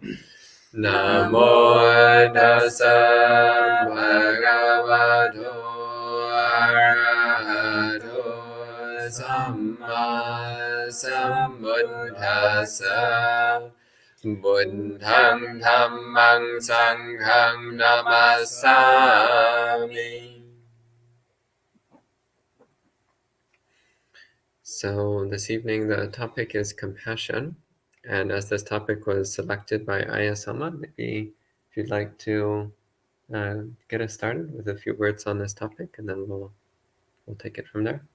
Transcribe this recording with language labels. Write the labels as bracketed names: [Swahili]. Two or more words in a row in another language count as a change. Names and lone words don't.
[Pali] Namo tassa bhagavato arahato samma sambuddhassa. Buddham dhammang sanghang namassami. [English] So this evening the topic is compassion, and as this topic was selected by Ayasama, maybe if you'd like to get us started with a few words on this topic, and then we'll take it from there.